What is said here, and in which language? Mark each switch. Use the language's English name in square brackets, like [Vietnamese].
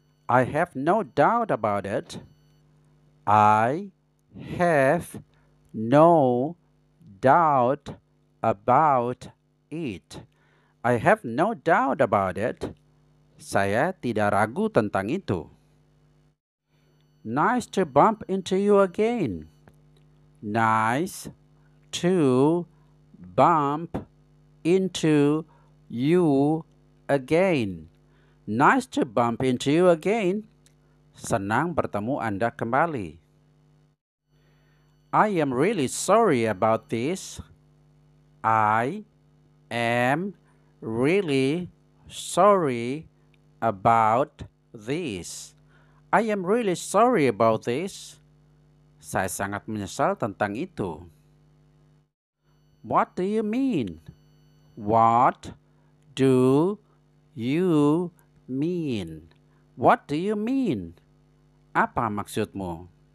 [English] I have no doubt about it. I have no doubt about it. I have no doubt about it. [Indonesian] Saya tidak ragu tentang itu. [English] Nice to bump into you again. Nice to bump into you again. Nice to bump into you again. [Indonesian] Senang bertemu Anda kembali. [English] I am really sorry about this. I am really sorry about this. I am really sorry about this. [Indonesian] Saya sangat menyesal tentang itu. [English] What do you mean? What do you mean? What do you mean? [Indonesian] Apa maksudmu?